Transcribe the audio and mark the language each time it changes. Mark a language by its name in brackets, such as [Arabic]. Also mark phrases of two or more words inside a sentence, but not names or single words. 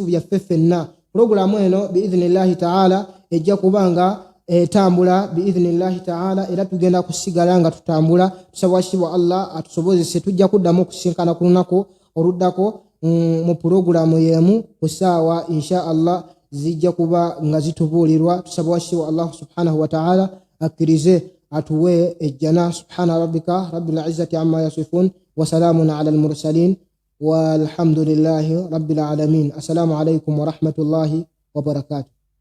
[Ganda] byaffe ffenna programu eno [Arabic] بإذن الله تعالى [Ganda] ejja kubanga tambula [Arabic] بإذن الله تعالى [Ganda] era tugenda kusigala nga tutambula tusaba washiwa Allah atusobozese tujja kuddamu okusinkana ku lunaku oluddako mu programu yemu ku ssaawa [Arabic] إن شاء الله [Ganda] zijja kuba nga zitubuulirwa tusaba washiwa [Arabic] الله سبحانه وتعالى [Ganda] akkirize atuwe ejjana [Arabic] سبحان ربك رب العزة عما يصفون وسلام على المرسلين والحمد لله رب العالمين. السلام عليكم ورحمة الله وبركاته.